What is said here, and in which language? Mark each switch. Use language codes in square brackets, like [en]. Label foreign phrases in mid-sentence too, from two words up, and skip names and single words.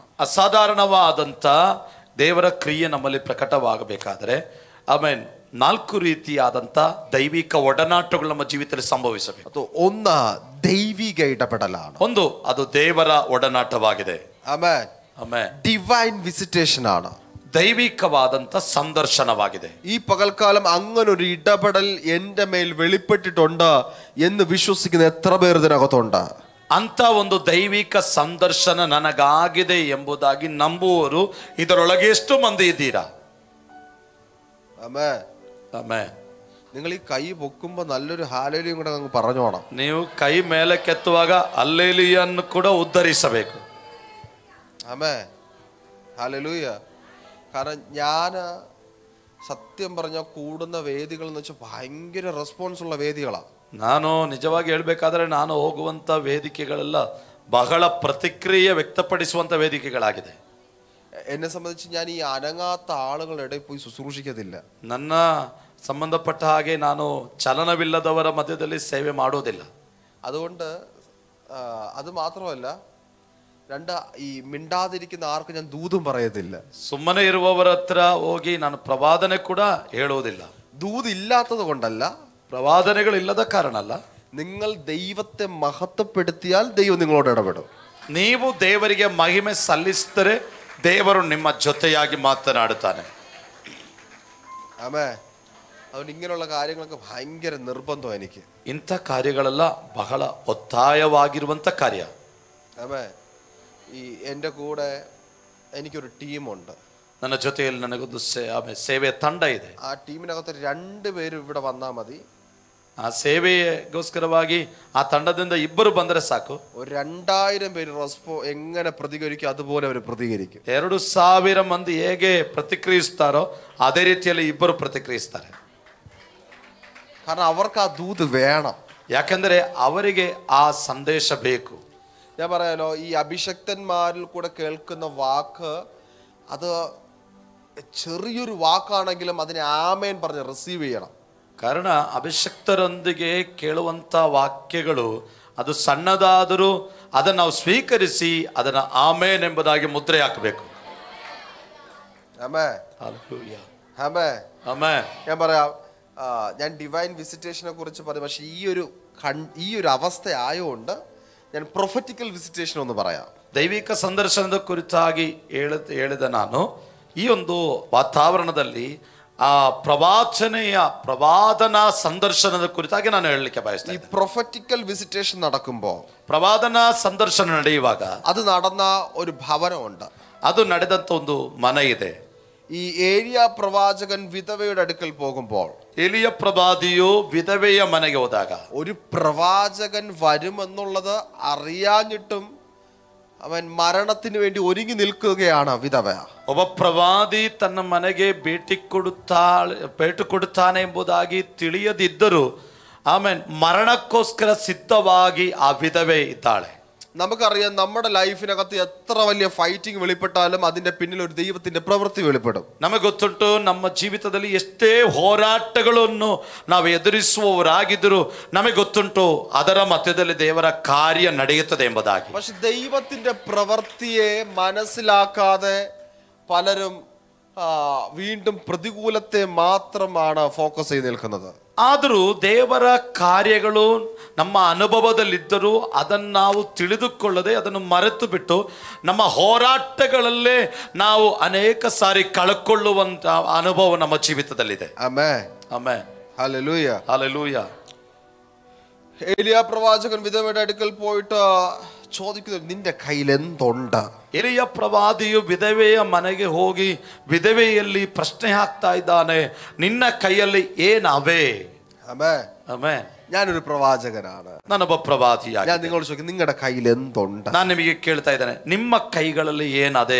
[kn] ಅಸಾಧಾರಣವಾದಂಥ ದೇವರ ಕ್ರಿಯೆ ನಮ್ಮಲ್ಲಿ ಪ್ರಕಟವಾಗಬೇಕಾದರೆ ಆಮೇಲೆ 4 ರೀತಿಯಾದಂಥ ದೈವಿಕ ಒಡನಾಟಗಳು ನಮ್ಮ ಜೀವಿತದಲ್ಲಿ ಸಂಭವಿಸಬೇಕು. [ml] ಅದು ഒന്ന് ദൈവിക ഇടപെടലാണ്. [kn] ಒಂದು ಅದು ದೇವರ ಒಡನಾಟವಾಗಿದೆ. [ml] ആമേൻ. [kn] ಆಮೇಲೆ [en] divine visitation ആണ്. [kn] ദൈവിಕವಾದಂಥ ಸಂದರ್ಶನವಾಗಿದೆ. [ml] ഈ പകൽക്കാലം അങ്ങനെ ഒരു ഇടപെടൽ എൻ്റെ മേൽ വെളിപ്പെട്ടിട്ടുണ്ട് എന്ന് വിശ്വസിക്കുന്ന എത്ര പേർ ഇതിനകത്തുണ്ട്? [kn] ಅಂತ ಒಂದು ದೈವಿಕ ಸಂದರ್ಶನ ನನಗಾಗಿದೆ ಎಂಬುದಾಗಿ ನಂಬುವವರು ಇದರೊಳಗೆ ಎಷ್ಟು ಮಂದಿ ಇದ್ದೀರಾ? [ml] ആമേൻ. [kn] ಆಮೇಲೆ [ml] നിങ്ങൾ ഈ കൈ പൊക്കുമ്പോൾ നല്ലൊരു ഹാലേലിയും കൂടെ അങ്ങ് പറഞ്ഞോണം. [kn] ನೀವು ಕೈ ಮೇಲಕ್ಕೆತ್ತುವಾಗ ಹಲ್ಲೆಲೂಯನ್ನು ಕೂಡ ಉದ್ಧರಿಸಬೇಕು. [ml] ആമേൻ. ഹല്ലേലൂയ. കാരണം ഞാൻ സത്യം പറഞ്ഞാൽ കൂടുന്ന വേദികൾ എന്ന് വെച്ചാൽ ഭയങ്കര റെസ്പോൺസ് ഉള്ള വേദികളാണ്. [kn] ನಾನು ನಿಜವಾಗಿ ಹೇಳ್ಬೇಕಾದ್ರೆ ನಾನು ಹೋಗುವಂಥ ವೇದಿಕೆಗಳೆಲ್ಲ ಬಹಳ ಪ್ರತಿಕ್ರಿಯೆ ವ್ಯಕ್ತಪಡಿಸುವಂಥ ವೇದಿಕೆಗಳಾಗಿದೆ. [ml] എന്നെ സംബന്ധിച്ച് ഞാൻ ഈ അനങ്ങാത്ത ആളുകളുടെ ഇടയിൽ പോയി ശുശ്രൂഷിക്കത്തില്ല. [kn] ನನ್ನ ಸಂಬಂಧಪಟ್ಟ ಹಾಗೆ ನಾನು ಚಲನವಿಲ್ಲದವರ ಮಧ್ಯದಲ್ಲಿ ಸೇವೆ ಮಾಡೋದಿಲ್ಲ. [ml] അതുകൊണ്ട് അത് മാത്രമല്ല, ഈ മിണ്ടാതിരിക്കുന്ന ആർക്കും ഞാൻ ദൂതും പറയത്തില്ല. [kn] ಸುಮ್ಮನೆ ಇರುವವರ ಹತ್ರ ಹೋಗಿ ನಾನು ಪ್ರವಾದನೆ ಕೂಡ ಹೇಳೋದಿಲ್ಲ. [ml] ദൂതില്ലാത്തത് കൊണ്ടല്ല, [kn] ಪ್ರವಾದನೆಗಳಿಲ್ಲದ ಕಾರಣ ಅಲ್ಲ. [ml] നിങ്ങൾ ദൈവത്തെ മഹത്വപ്പെടുത്തിയാൽ ദൈവം നിങ്ങളോട് ഇടപെടും. [kn] ನೀವು ದೇವರಿಗೆ ಮಹಿಮೆ ಸಲ್ಲಿಸಿದರೆ ದೇವರು ನಿಮ್ಮ ಜೊತೆಯಾಗಿ ಮಾತನಾಡುತ್ತಾನೆ. [ml] ആമേൻ. അതുകൊണ്ട് ഇങ്ങനെയുള്ള കാര്യങ്ങളൊക്കെ ഭയങ്കര നിർബന്ധം എനിക്ക്. [kn] ಇಂಥ ಕಾರ್ಯಗಳೆಲ್ಲ ಬಹಳ ಒತ್ತಾಯವಾಗಿರುವಂಥ ಕಾರ್ಯ. [ml] ആമേൻ. ഈ എൻ്റെ കൂടെ എനിക്കൊരു ടീമുണ്ട്. [kn] ನನ್ನ ಜೊತೆಯಲ್ಲಿ ನನಗೊಂದು ಸೇವೆಯ ತಂಡ ಇದೆ. [ml] ആ ടീമിനകത്ത് 2 പേരും ഇവിടെ വന്നാൽ മതി. [kn] ಆ ಸೇವೆಗೋಸ್ಕರವಾಗಿ ಆ ತಂಡದಿಂದ 2 ಬಂದರೆ ಸಾಕು. [ml] ഒരു 2000 പേര് എങ്ങനെ പ്രതികരിക്കും അതുപോലെ അവർ പ്രതികരിക്കും. [kn] 2000 ಮಂದಿ ಹೇಗೆ ಪ್ರತಿಕ್ರಿಯಿಸ್ತಾರೋ ಅದೇ ರೀತಿಯಲ್ಲಿ 2 ಪ್ರತಿಕ್ರಿಯಿಸ್ತಾರೆ. [ml] കാരണം അവർക്ക് ആ ദൂത് വേണം. [kn] ಯಾಕೆಂದರೆ ಅವರಿಗೆ ಆ ಸಂದೇಶ ಬೇಕು. [ml] ഞാൻ പറയാലോ, ഈ അഭിഷക്തന്മാരിൽ കൂടെ കേൾക്കുന്ന വാക്ക് അത് ചെറിയൊരു വാക്കാണെങ്കിലും അതിനെ ആമേൻ പറഞ്ഞ് റിസീവ് ചെയ്യണം. [kn] ಕಾರಣ ಅಭಿಷಕ್ತರೊಂದಿಗೆ ಕೇಳುವಂಥ ವಾಕ್ಯಗಳು ಅದು ಸಣ್ಣದಾದರೂ ಅದನ್ನು ನಾವು ಸ್ವೀಕರಿಸಿ ಅದನ್ನು ಆಮೇನ್ ಎಂಬುದಾಗಿ ಮುದ್ರೆ ಹಾಕಬೇಕು. [ml] ആമേൻ. ഹല്ലേലൂയ. ആമേൻ. ആമേൻ. ഞാൻ പറയാം, ഞാൻ [en] divine visitationne [ml] കുറിച്ച് പറയും. പക്ഷെ ഈ ഒരു അവസ്ഥ ആയതുകൊണ്ട് ഞാൻ [en] prophetical visitation [ml] ഒന്ന് പറയാം. [kn] ದೈವಿಕ ಸಂದರ್ಶನದ ಕುರಿತಾಗಿ ಹೇಳಿದ ನಾನು ಈ ಒಂದು ವಾತಾವರಣದಲ್ಲಿ ಆ ಪ್ರವಾದನಾ ಸಂದರ್ಶನದ ಕುರಿತಾಗಿ ನಾನು ಹೇಳಲಿಕ್ಕೆ ಬಯಸ್ತೇನೆ. [ml] ഈ [en] prophetical visitation [ml] നടക്കുമ്പോൾ, [kn] ಪ್ರವಾದನಾ ಸಂದರ್ಶನ ನಡೆಯುವಾಗ [ml] അത് നടന്ന ഒരു ഭവനമുണ്ട്. [kn] ಅದು ನಡೆದಂತ ಒಂದು ಮನೆ ಇದೆ. [ml] ഈ ഏലിയ പ്രവാചകൻ വിധവയുടെ അടുക്കൽ പോകുമ്പോൾ, [kn] ಎಲಿಯ ಪ್ರವಾದಿಯು ವಿಧವೆಯ ಮನೆಗೆ ಹೋದಾಗ [ml] ഒരു പ്രവാചകൻ വരുമെന്നുള്ളത് അറിയാഞ്ഞിട്ടും അവൻ മരണത്തിന് വേണ്ടി ഒരുങ്ങി നിൽക്കുകയാണ് വിധവ. [kn] ಒಬ್ಬ ಪ್ರವಾದಿ ತನ್ನ ಮನೆಗೆ ಭೇಟಿ ಕೊಡುತ್ತಾನೆ ಎಂಬುದಾಗಿ ತಿಳಿಯದಿದ್ದರೂ ಆಮೇಲೆ ಮರಣಕ್ಕೋಸ್ಕರ ಸಿದ್ಧವಾಗಿ ಆ ವಿಧವೆ ಇದ್ದಾಳೆ. [ml] നമുക്കറിയാം, നമ്മുടെ ലൈഫിനകത്ത് എത്ര വലിയ ഫൈറ്റിംഗ് വെളിപ്പെട്ടാലും അതിന്റെ പിന്നിൽ ഒരു ദൈവത്തിന്റെ പ്രവൃത്തി വെളിപ്പെടും. [kn] ನಮಗೆ ಗೊತ್ತುಂಟು, ನಮ್ಮ ಜೀವಿತದಲ್ಲಿ ಎಷ್ಟೇ ಹೋರಾಟಗಳನ್ನು ನಾವು ಎದುರಿಸುವವರಾಗಿದ್ದರೂ ನಮಗೆ ಗೊತ್ತುಂಟು ಅದರ ಮಧ್ಯದಲ್ಲಿ ದೇವರ ಕಾರ್ಯ ನಡೆಯುತ್ತದೆ ಎಂಬುದಾಗಿ. [ml] പക്ഷെ ദൈവത്തിന്റെ പ്രവൃത്തിയെ മനസ്സിലാക്കാതെ പലരും വീണ്ടും പ്രതികൂലത്തെ മാത്രമാണ് ഫോക്കസ് ചെയ്ത് നിൽക്കുന്നത്. [kn] ಆದರೂ ದೇವರ ಕಾರ್ಯಗಳು ನಮ್ಮ ಅನುಭವದಲ್ಲಿದ್ದರೂ ಅದನ್ನು ನಾವು ತಿಳಿದುಕೊಳ್ಳದೆ ಅದನ್ನು ಮರೆತು ಬಿಟ್ಟು ನಮ್ಮ ಹೋರಾಟಗಳಲ್ಲೇ ನಾವು ಅನೇಕ ಸಾರಿ ಕಳ್ಕೊಳ್ಳುವಂತ ಅನುಭವ ನಮ್ಮ ಜೀವಿತದಲ್ಲಿದೆ. [ml] ആമേൻ [kn] ಆಮೆನ್. [ml] ഹല്ലേലൂയ ഹല്ലേലൂയ. ഏലിയ പ്രവാചകൻ വിധവയുടെ അടുക്കൽ പോയിട്ട് ചോദിക്കുന്നു, നിന്റെ കയ്യിൽ എന്തുണ്ട്? [kn] ಎಲಿಯ ಪ್ರವಾದಿಯು ವಿಧವೆಯ ಮನೆಗೆ ಹೋಗಿ ವಿಧವೆಯಲ್ಲಿ ಪ್ರಶ್ನೆ ಹಾಕ್ತಾ ಇದ್ದಾನೆ, ನಿನ್ನ ಕೈಯಲ್ಲಿ ಏನವೆ? [ml] ആമേൻ. [kn] ಆಮೆನ್. [ml] ഞാനൊരു പ്രവാചകനാണ്. [kn] ನಾನೊಬ್ಬ ಪ್ರವಾದಿಯಾಗಿ [ml] ഞാൻ നിങ്ങളോട് ചോദിക്കും, നിങ്ങളുടെ കയ്യിൽ എന്തുണ്ട്? [kn] ನಾನು ನಿಮಗೆ ಕೇಳ್ತಾ ಇದ್ದೇನೆ, ನಿಮ್ಮ ಕೈಗಳಲ್ಲಿ ಏನದೆ?